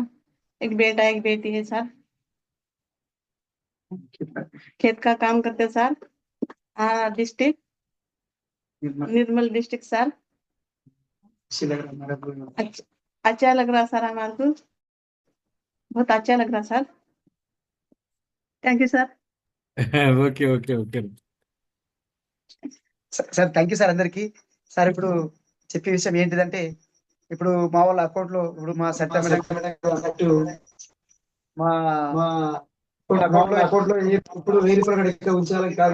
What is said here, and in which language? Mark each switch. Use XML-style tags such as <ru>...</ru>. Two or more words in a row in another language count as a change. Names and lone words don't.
<hi>एक बेटा एक बेटी है सर. खेत का काम करते सर.</hi> <en>district Nirmal district sir.</en> <hi>अच्छा लग रहा सर हमारे को. बहुत अच्छा लग रहा सर.</hi> <en>thank you</en> <hi>सर.</hi> <en>okay okay okay.</en> <te>సార్</te> <en>thank you</en> <te>సార్ అందరికి. సార్ ఇప్పుడు చెప్పే విషయం ఏంటిదంటే, ఇప్పుడు మా వాళ్ళ అకౌంట్ లో ఇప్పుడు మా సరిత మేడం మా అకౌంట్ లో ఇప్పుడు 1000 రూపాయలు ఎక్కువ ఉంచాలని కాదు.</te>